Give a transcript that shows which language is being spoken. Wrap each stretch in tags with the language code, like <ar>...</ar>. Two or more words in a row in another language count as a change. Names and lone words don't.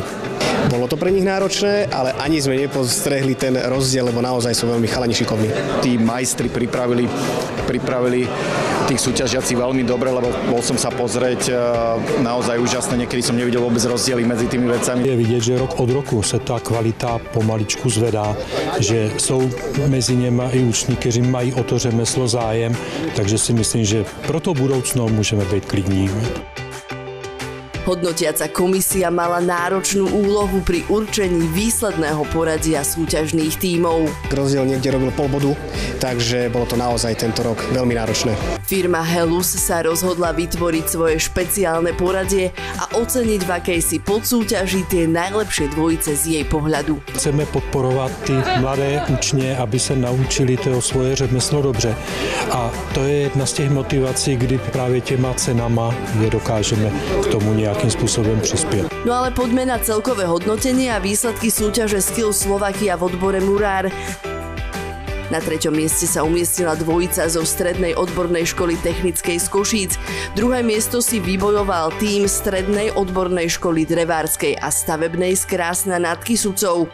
<sk>Bolo to pre nich náročné, ale ani sme nepostrehli ten rozdiel, lebo naozaj sú veľmi chalani šikovní. Tí majstri pripravili tých súťažiacich veľmi dobre, lebo bol som sa pozrieť, naozaj úžasné, niekedy som nevidel vôbec rozdiely medzi tými vecami.</sk> <cs>Je vidět, že rok od roku se ta kvalita pomaličku zvedá, že jsou mezi něma i uční, kteří mají o to řemeslo zájem, takže si myslím, že pro to budoucno můžeme být klidní.</cs> <sk>Hodnotiaca komisia mala náročnú úlohu pri určení výsledného poradia súťažných tímov. Rozdiel niekde robil pol bodu, takže bolo to naozaj tento rok veľmi náročné. Firma Helus sa rozhodla vytvoriť svoje špeciálne poradie a oceniť v akejsi podsúťaži tie najlepšie dvojice z jej pohľadu.</sk> <cs>Chceme podporovat ty mladé učně, aby se naučili to svoje řemeslo dobře. A to je jedna z těch motivací, kdy právě těma cenama je dokážeme k tomu nějakým</cs> <sk>spôsobom prispieť. No ale poďme na celkové hodnotenie a výsledky súťaže Skills Slovakia v odbore Murár. Na 3. mieste sa umiestnila dvojica zo strednej odbornej školy technickej z Košíc. Druhé miesto si vybojoval tím strednej odbornej školy drevárskej a stavebnej z Krásna nad Kysucou.</sk>